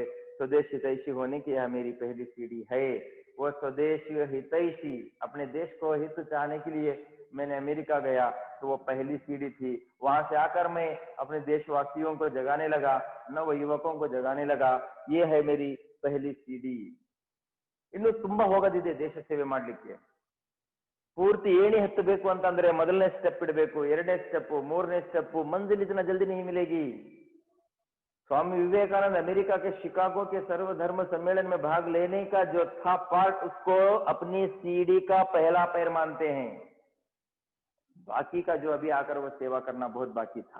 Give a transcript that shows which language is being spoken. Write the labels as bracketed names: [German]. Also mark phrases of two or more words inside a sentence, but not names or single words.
[Hindi] स्वदेश हितैषी होने की यह मेरी पहली सीढ़ी है। वो स्वदेश हितैषी, अपने देश को हित चाहने के लिए मैंने अमेरिका गया, तो वो पहली सीढ़ी थी। वहां से आकर मैं अपने देशवासियों को जगाने लगा, नव युवकों को जगाने लगा। ये है मेरी पहली सीढ़ी। [Kannada] ಇನ್ನು ತುಂಬಾ ಹೋಗೋದಿದೆ ದೇಶ ಸೇವೆ ಮಾಡ್ಲಿಕ್ಕೆ। ಪೂರ್ತಿ ಏಣಿ ಹತ್ತಬೇಕು ಅಂತಂದ್ರೆ ಮೊದಲನೇ ಸ್ಟೆಪ್ ಇಡಬೇಕು, ಎರಡನೇ ಸ್ಟೆಪ್, ಮೂರನೇ ಸ್ಟೆಪ್, [Hindi] मंजिल इतना जल्दी नहीं मिलेगी। स्वामी विवेकानंद अमेरिका के शिकागो के सर्वधर्म सम्मेलन में भाग लेने का जो था पार्ट, उसको अपनी सीढ़ी का पहला पैर मानते हैं। बाकी का जो अभी आकर वो सेवा करना बहुत बाकी था।